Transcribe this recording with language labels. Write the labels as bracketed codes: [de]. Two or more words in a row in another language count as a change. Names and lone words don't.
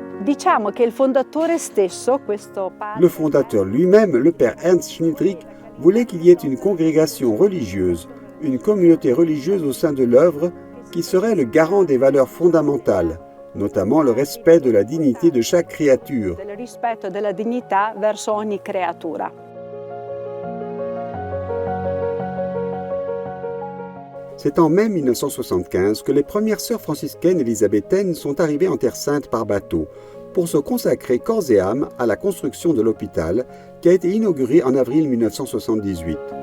[it] diciamo che il fondatore stesso, questo padre, [fr] Le fondateur lui-même, le père Ernst Schniedrich, voulait qu'il y ait une congrégation religieuse, une communauté religieuse au sein de l'œuvre qui serait le garant des valeurs fondamentales, notamment le respect de la dignité de chaque créature. [it] del rispetto e della dignità verso ogni creatura. [fr] C'est en mai 1975 que les premières sœurs franciscaines élisabéthaines sont arrivées en Terre Sainte par bateau pour se consacrer corps et âme à la construction de l'hôpital qui a été inauguré en avril 1978.